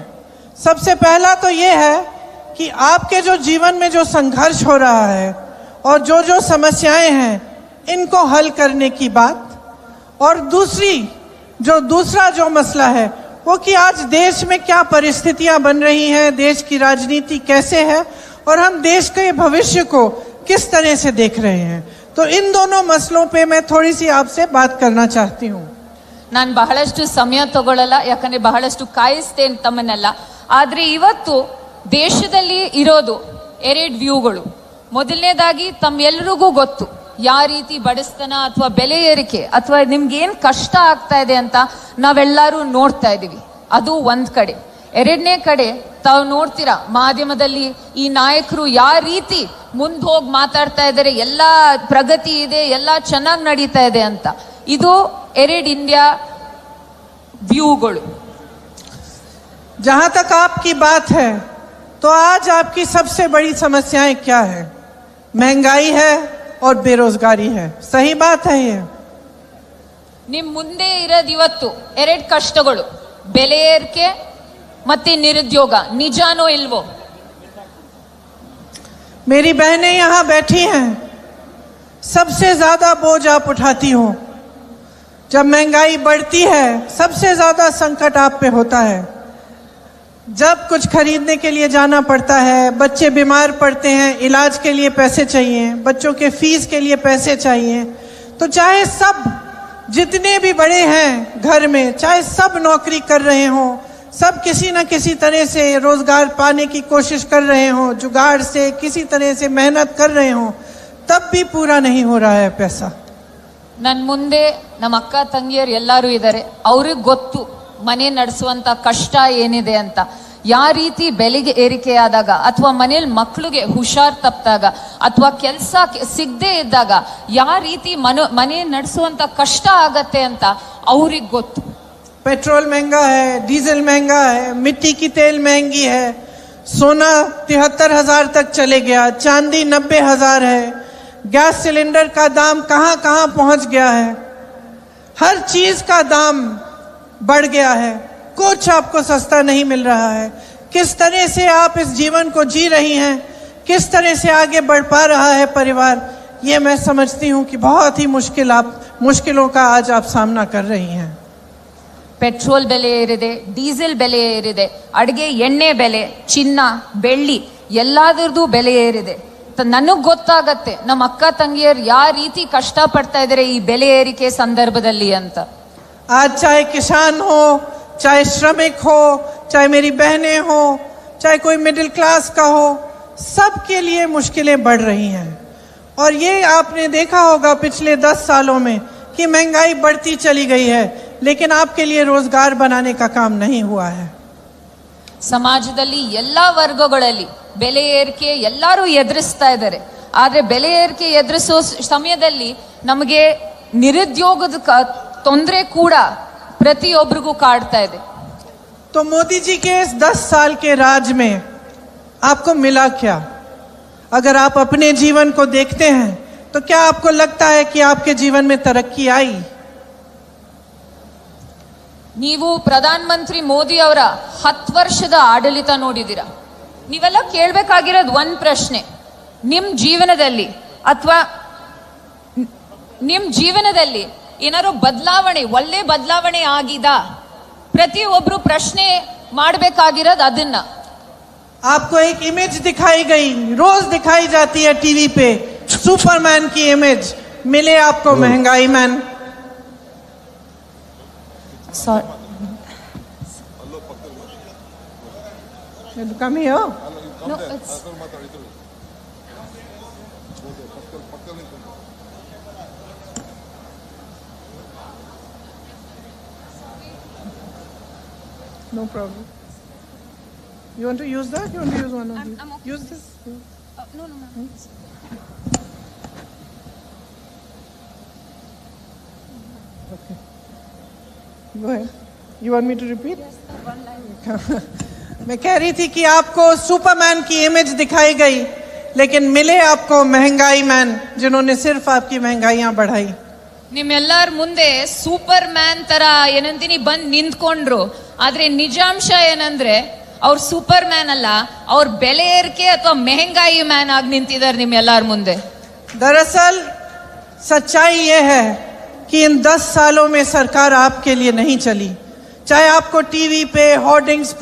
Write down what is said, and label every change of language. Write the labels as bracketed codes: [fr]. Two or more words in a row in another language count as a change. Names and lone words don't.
[hi] सबसे पहला तो ये है कि आपके जो जीवन में जो संघर्ष हो रहा है और जो समस्याएं हैं इनको हल करने की बात, और दूसरा जो मसला है वो कि आज देश में क्या परिस्थितियां बन रही हैं, देश की राजनीति कैसे है और हम देश के भविष्य को किस तरह से देख रहे हैं. तो इन दोनों मसलों पे मैं थोड़ी सी आपसे बात करना चाहती हूँ. [kn] ನಾನು ಬಹಳಷ್ಟು ಸಮಯ ತಗೊಳ್ಳಲ್ಲ, ಯಾಕಂದ್ರೆ ಬಹಳಷ್ಟು ಕಾಯಿಸ್ತೇನೆ ತಮ್ಮನ್ನೆಲ್ಲ. ಆದ್ರೆ ಇವತ್ತು ದೇಶದಲ್ಲಿ ಇರೋದು 2 ವ್ಯೂಗಳು. ಮೊದಲನೇದಾಗಿ ತಮ್ಮೆಲ್ಲರಿಗೂ ಗೊತ್ತು ಯಾವ ರೀತಿ ಬಡಸ್ತನ ಅಥವಾ ಬೆಲೆ ಏರಿಕೆ ಅಥವಾ ನಿಮ್ಗೆ ಏನ್ ಕಷ್ಟ ಆಗ್ತಾ ಇದೆ ಅಂತ ನಾವೆಲ್ಲರೂ ನೋಡ್ತಾ ಇದೀವಿ. ಅದು ಒಂದ್ ಕಡೆ. ಎರಡನೇ ಕಡೆ ತಾವು ನೋಡ್ತೀರಾ ಮಾಧ್ಯಮದಲ್ಲಿ ಈ ನಾಯಕರು ಯಾವ ರೀತಿ ಮುಂದೆ ಹೋಗಿ ಮಾತಾಡ್ತಾ ಇದ್ದಾರೆ, ಎಲ್ಲಾ ಪ್ರಗತಿ ಇದೆ, ಎಲ್ಲಾ ಚೆನ್ನಾಗಿ ನಡೀತಾ ಇದೆ ಅಂತ. ಇದು 2 ಇಂಡಿಯಾ ವ್ಯೂಗಳು. [hi] जहां तक आपकी बात है तो आज आपकी सबसे बड़ी समस्याएं क्या है? महंगाई है और बेरोजगारी है. सही बात है ये. [kn] ನಿಮ್ ಮುಂದೆ ಇರೋದು ಇವತ್ತು 2 ಕಷ್ಟಗಳು, ಬೆಲೆ ಏರಿಕೆ ಮತ್ತೆ ನಿರುದ್ಯೋಗ. ನಿಜಾನೋ ಇಲ್ವೋ? [hi] मेरी बहनें यहाँ बैठी हैं, सबसे ज्यादा बोझ आप उठाती हो. जब महंगाई बढ़ती है सबसे ज्यादा संकट आप पे होता है. जब कुछ खरीदने के लिए जाना पड़ता है, बच्चे बीमार पड़ते हैं, इलाज के लिए पैसे चाहिए, बच्चों के फीस के लिए पैसे चाहिए, तो चाहे सब जितने भी बड़े हैं घर में, चाहे सब नौकरी कर रहे हों, सब किसी न किसी तरह से रोजगार पाने की कोशिश कर रहे हों, जुगाड़ से किसी तरह से मेहनत कर रहे हों, तब भी पूरा नहीं हो रहा है पैसा। [kn] ನನ್ ಮುಂದೆ ನಮ್ಮ ಅಕ್ಕ ತಂಗಿಯರು ಎಲ್ಲರೂ ಇದ್ದಾರೆ, ಅವ್ರಿಗೆ ಗೊತ್ತು ಮನೆ ನಡೆಸುವಂತ ಕಷ್ಟ ಏನಿದೆ ಅಂತ. ಯಾವ ರೀತಿ ಬೆಲೆಗೆ ಏರಿಕೆ ಆದಾಗ ಅಥವಾ ಮನೇಲಿ ಮಕ್ಕಳಿಗೆ ಹುಷಾರ್ ತಪ್ಪಿದಾಗ ಅಥವಾ ಕೆಲಸ ಸಿಗದೆ ಇದ್ದಾಗ ಯಾವ ರೀತಿ ಮನೆ ನಡೆಸುವಂತ ಕಷ್ಟ ಆಗತ್ತೆ ಅಂತ ಅವ್ರಿಗೆ ಗೊತ್ತು. [hi] पेट्रोल महंगा है, डीजल महंगा है, मिट्टी की तेल महंगी है, सोना 73,000 तक चले गया, चांदी 90,000 है, गैस सिलेंडर का दाम कहां कहां पहुंच गया है, हर चीज का दाम बढ़ गया है, कुछ आपको सस्ता नहीं मिल रहा है। किस तरह से आप इस जीवन को जी रही हैं, किस तरह से आगे बढ़ पा रहा है परिवार, ये मैं समझती हूं कि बहुत ही मुश्किलों का आज आप सामना कर रही हैं। [kn] ಪೆಟ್ರೋಲ್ ಬೆಲೆ ಏರಿದೆ, ಡೀಸೆಲ್ ಬೆಲೆ ಏರಿದೆ, ಅಡಿಗೆ ಎಣ್ಣೆ ಬೆಲೆ, ಚಿನ್ನ ಬೆಳ್ಳಿ ಎಲ್ಲಾದ್ರದ್ದು ಬೆಲೆ ಏರಿದೆ. ನನಗ್ ಗೊತ್ತಾಗತ್ತೆ ನಮ್ಮ ಅಕ್ಕ ತಂಗಿಯರು ಯಾವ ರೀತಿ ಕಷ್ಟ ಪಡ್ತಾ ಇದಾರೆ ಈ ಬೆಲೆ ಏರಿಕೆ ಸಂದರ್ಭದಲ್ಲಿ ಅಂತ. [hi] आज चाहे किसान हो, चाहे श्रमिक हो, चाहे मेरी बहनें हो, चाहे कोई [en] middle class [hi] का हो, सबके लिए मुश्किलें बढ़ रही हैं। और ये आपने देखा होगा पिछले 10 सालों में कि महंगाई बढ़ती चली गई है, लेकिन आपके लिए रोजगार बनाने का काम नहीं हुआ है। [kn] ಸಮಾಜದಲ್ಲಿ ಎಲ್ಲಾ ವರ್ಗಗಳಲ್ಲಿ ಬೆಲೆ ಏರಿಕೆ ಎಲ್ಲರೂ ಎದುರಿಸ್ತಾ ಇದ್ದಾರೆ. ಆದ್ರೆ ಬೆಲೆ ಏರಿಕೆ ಎದುರಿಸೋ ಸಮಯದಲ್ಲಿ ನಮಗೆ ನಿರುದ್ಯೋಗದ ತೊಂದರೆ ಕೂಡ ಪ್ರತಿಯೊಬ್ಬರಿಗೂ ಕಾಡ್ತಾ ಇದೆ. [hi] तो मोदी जी के इस 10 साल के राज में आपको मिला क्या? अगर आप अपने जीवन को देखते हैं तो क्या आपको लगता है कि आपके जीवन में तरक्की आई? [kn] ನೀವು ಪ್ರಧಾನ ಮಂತ್ರಿ ಮೋದಿ ಅವರ 10 ವರ್ಷದ ಆಡಳಿತ ನೋಡಿದಿರ. ನೀವೆಲ್ಲ ಕೇಳ್ಬೇಕಾಗಿರೋದು ಒಂದ್ ಪ್ರಶ್ನೆ, ನಿಮ್ ಜೀವನದಲ್ಲಿ ಏನಾದ್ರು ಬದಲಾವಣೆ, ಒಳ್ಳೆ ಬದಲಾವಣೆ ಆಗಿದಾ? ಪ್ರತಿಯೊಬ್ರು ಪ್ರಶ್ನೆ ಮಾಡ್ಬೇಕಾಗಿರೋದು ಅದನ್ನ. [hi] आपको एक इमेज दिखाई गई, रोज दिखाई जाती है टीवी पे, सुपरमैन की इमेज, मिले आपको महंगाई मैन? [en] Sorry. Come here. No, it's No problem. You want to use that? You want to use one of these? I'm okay. Use this. no, ma'am. Okay. Go ahead. You want me to repeat? Yes, one line. [hi] मैं कह रही थी कि आपको सुपरमैन की इमेज दिखाई गई, लेकिन मिले आपको महंगाई मैन, जिन्होंने सिर्फ आपकी महंगाइयां बढ़ाई। [kn] ನಿಮ್ಮೆಲ್ಲರ ಮುಂದೆ ಸೂಪರ್ ಮ್ಯಾನ್ ತರ ಏನಂತೀನಿ ಬಂದ್ ನಿಂತ್ಕೊಂಡ್ರು. ಆದ್ರೆ ನಿಜಾಂಶ ಏನಂದ್ರೆ ಅವ್ರು ಸೂಪರ್ ಮ್ಯಾನ್ ಅಲ್ಲ, ಅವ್ರ ಬೆಲೆ ಏರಿಕೆ ಅಥವಾ ಮೆಹಂಗಾಯಿ ಮ್ಯಾನ್ ಆಗಿ ನಿಂತಿದ್ದಾರೆ ನಿಮ್ಮೆಲ್ಲರ ಮುಂದೆ. [hi] दरअसल सच्चाई ये है कि इन 10 सालों में सरकार आपके लिए नहीं चली। चाहे आपको टीवी पे, होर्डिंग्स पे